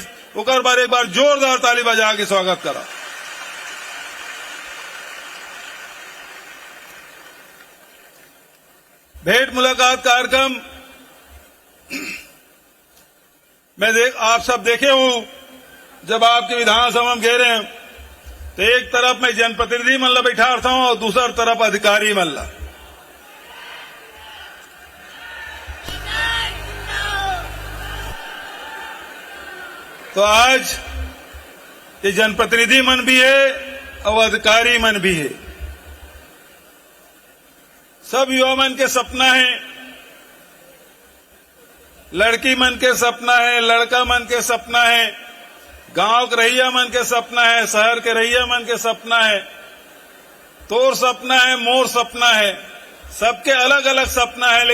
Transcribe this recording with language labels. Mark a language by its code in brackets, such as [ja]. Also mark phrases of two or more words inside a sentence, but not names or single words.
[hne] ओकर बार एक बार जोरदार ताली बजा के स्वागत करा। भेंट मुलाकात कार्यक्रम मैं आप सब देखे हूं, जब आपके विधानसभा में गए रहे तो एक तरफ मैं जनप्रतिनिधि मन ला बैठा था और दूसरी तरफ अधिकारी मन ला। तो आज ये जनप्रतिनिधि मन भी है और अधिकारी मन भी है। सब युवा मन के सपना है, लड़की मन के सपना है, लड़का मन के सपना है, गांव के रैया मन के सपना है, शहर के रैया मन के सपना है, तोर सपना है, मोर सपना है, सबके अलग अलग सपना है।